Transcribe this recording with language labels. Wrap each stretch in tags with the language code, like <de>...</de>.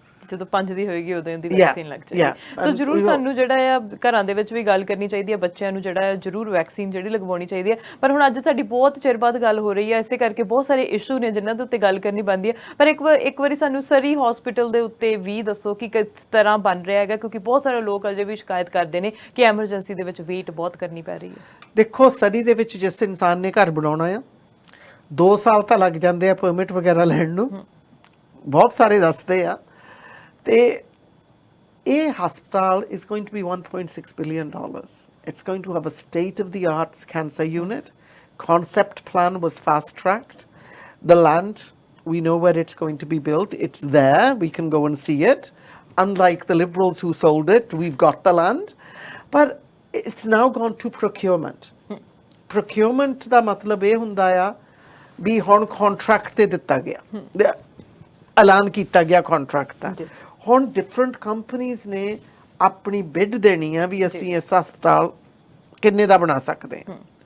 <pa>ਜਦੋਂ 5 ਦੀ ਹੋਏਗੀ ਉਦੋਂ ਦੀ ਵੈਕਸੀਨ ਲੱਗ ਜਾਏਗੀ ਸੋ ਜਰੂਰ ਸਾਨੂੰ ਜਿਹੜਾ ਆ ਘਰਾਂ ਦੇ ਵਿੱਚ ਵੀ ਗੱਲ ਕਰਨੀ ਚਾਹੀਦੀ ਹੈ ਬੱਚਿਆਂ ਨੂੰ ਜਿਹੜਾ ਜਰੂਰ ਵੈਕਸੀਨ ਜਿਹੜੀ ਲਗਵਾਉਣੀ ਚਾਹੀਦੀ ਹੈ ਪਰ ਹੁਣ ਅੱਜ ਸਾਡੀ ਬਹੁਤ ਚਿਰ ਬਾਅਦ ਗੱਲ ਹੋ ਰਹੀ ਹੈ ਇਸੇ ਕਰਕੇ ਬਹੁਤ ਸਾਰੇ ਇਸ਼ੂ ਨੇ ਜਿਨ੍ਹਾਂ ਦੇ ਉੱਤੇ ਗੱਲ ਕਰਨੀ ਬਣਦੀ ਹੈ ਪਰ ਇੱਕ ਵਾਰੀ ਸਾਨੂੰ ਸਰੀ ਹਸਪੀਟਲ ਦੇ ਉੱਤੇ ਵੀ ਦੱਸੋ ਕਿ ਕਿਸ ਤਰ੍ਹਾਂ ਬਣ ਰਿਹਾ ਹੈਗਾ ਕਿਉਂਕਿ ਬਹੁਤ ਸਾਰੇ ਲੋਕ ਅਜੇ ਵੀ ਸ਼ਿਕਾਇਤ ਕਰਦੇ ਨੇ ਕਿ ਐਮਰਜੈਂਸੀ ਦੇ ਵਿੱਚ ਵੇਟ ਬਹੁਤ ਕਰਨੀ ਪੈ ਰਹੀ ਹੈ ਦੇਖੋ ਸਰੀ ਦੇ ਵਿੱਚ ਜਿਸ ਇਨਸਾਨ ਨੇ ਘਰ ਬਣਾਉਣਾ ਆ 2 ਸਾਲ ਤਾਂ ਲੱਗ ਜਾਂਦੇ ਆ ਪਰਮਿਟ ਵਗੈਰਾ ਲੈਣ ਨੂੰ ਬਹੁਤ ਸਾਰੇ ਦੱਸਦੇ ਆ ਤੇ ਇਹ ਹਸਪਤਾਲ</pa> <en>is going to be $1.6 billion. It's going to have a state-of-the-art cancer unit. Concept plan was fast-tracked. The land, we know where it's going to be built. It's there. We can go and see it. Unlike the Liberals who sold it, we've got the land. But it's now gone to procurement.</en> <pa>Procurement ਦਾ ਮਤਲਬ ਇਹ ਹੁੰਦਾ ਆ ਵੀ ਹੁਣ contract ਤੇ ਦਿੱਤਾ ਗਿਆ ਐਲਾਨ ਕੀਤਾ ਗਿਆ contract ਦਾ ਹੁਣ ਡਿਫਰੈਂਟ ਕੰਪਨੀਆਂ ਨੇ ਆਪਣੀ ਬਿਡ ਦੇਣੀ ਆ ਵੀ ਅਸੀਂ ਇਸ ਹਸਪਤਾਲ ਕਿੰਨੇ ਦਾ ਬਣਾ ਸਕਦੇ ਹਾਂ</pa>